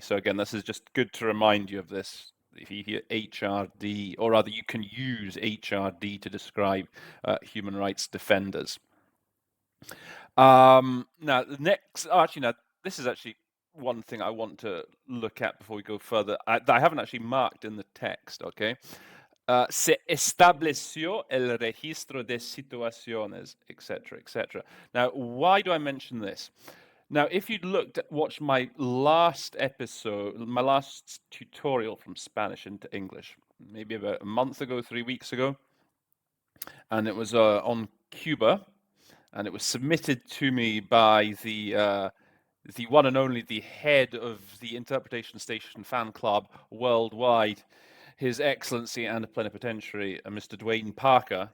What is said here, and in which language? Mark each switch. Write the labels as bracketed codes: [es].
[en] So again, this is just good to remind you of this. If you hear HRD, or rather you can use HRD to describe human rights defenders. Now, the next, this is actually one thing I want to look at before we go further, that I haven't actually marked in the text, okay? [es] Se estableció el registro de situaciones, etc., etc. [en] Now, why do I mention this? Now, if you'd watched my last episode, my last tutorial from Spanish into English, maybe about a month ago, 3 weeks ago, and it was on Cuba, and it was submitted to me by the one and only, the head of the Interpretation Station fan club worldwide, His Excellency and Plenipotentiary, Mr. Dwayne Parker.